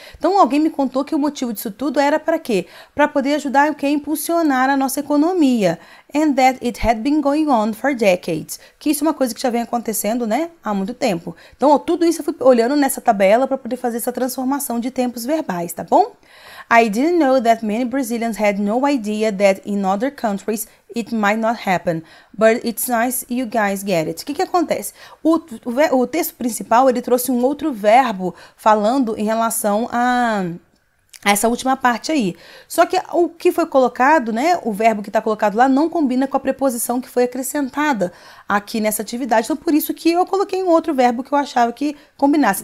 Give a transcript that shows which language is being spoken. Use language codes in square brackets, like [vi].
[pt] Então, alguém me contou que o motivo disso tudo era para quê? Para poder ajudar o quê? Impulsionar a nossa economia. [en] And that it had been going on for decades. [pt] Que isso é uma coisa que já vem acontecendo, né? Há muito tempo. Então, ó, tudo isso eu fui olhando nessa tabela para poder fazer essa transformação de tempos verbais, tá bom? [en] I didn't know that many Brazilians had no idea that in other countries it might not happen, but it's nice you guys get it. [pt] O que acontece? O texto principal, ele trouxe um outro verbo falando em relação a essa última parte aí. Só que o que foi colocado, né, o verbo que está colocado lá não combina com a preposição que foi acrescentada aqui nessa atividade. Então, por isso que eu coloquei um outro verbo que eu achava que combinasse.